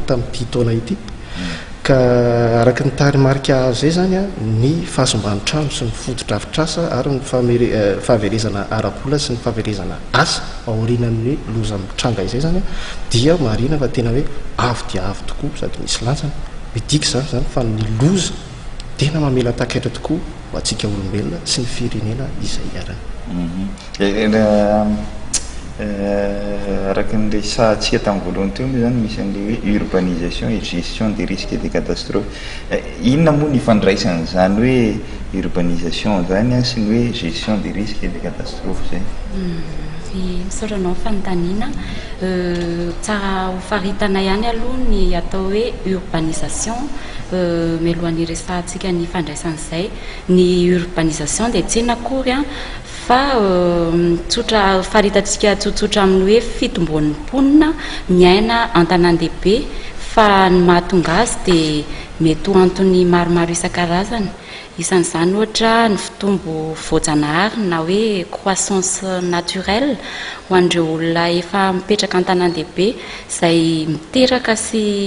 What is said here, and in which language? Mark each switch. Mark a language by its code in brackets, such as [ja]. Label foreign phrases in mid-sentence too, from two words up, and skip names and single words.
[mg] tamin'ity taona ity ka araka ny tarimarika zay zany ny fahasombany trano sy ny fotodrafitrasa ary ny fahaverezana ara-bola sy ny fahaverezana asa aorinan'ny loza mitranga izay zany dia marina fa tena hoe avo dia avo tokoa sady misy lantsana midika zany fa ny loza tena mamela takaitra tokoa ho atsika olombelona sy ny firenena izay arany araka nyresantsika tamin'ny voalohany teo moa zany misy an'le hoe [fr] urbanisation et gestion des risques et des catastrophes [mg] inona moa ny fandraisana zany hoe urbanisation zany sy ny hoe [fr] gestion des risques et des catastrophes [mg] zay misaoranao fanontaniana tsara ho faritana ihany aloha ny atao hoe urbanisation mialohan'ny resantsika ny fandraisan'izay ny urbanisation dia tsy nakory fa tsotra faritatsika tsotsotra amin'ny hoe fitombon'ny mponina miaina an-tanàn-dehibe fa ny mahatonga azy dia mety ho antony maromaro isan-karazany isan'izany ohatra ny fitombo voajanahary na hoe [fr] croissance naturelle [mg] ho an'ireo olona efa mipetraka an-tanàn-dehibe izay miteraka sy